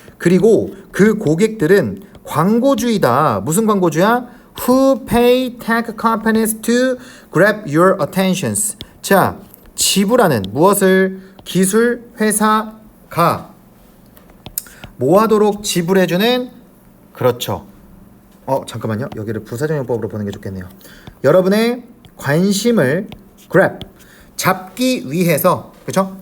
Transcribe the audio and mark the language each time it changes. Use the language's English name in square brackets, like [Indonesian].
[Korean] 그리고 그 고객들은 광고주의다. 무슨 광고주야? [English] Who pay tech companies to grab your attentions. [Korean] 자, 지불하는 무엇을? 기술 회사가 뭐하도록 지불해주는? 그렇죠. 잠깐만요. 여기를 부사적용법으로 보는 게 좋겠네요. 여러분의 관심을 grab, 잡기 위해서, 그렇죠?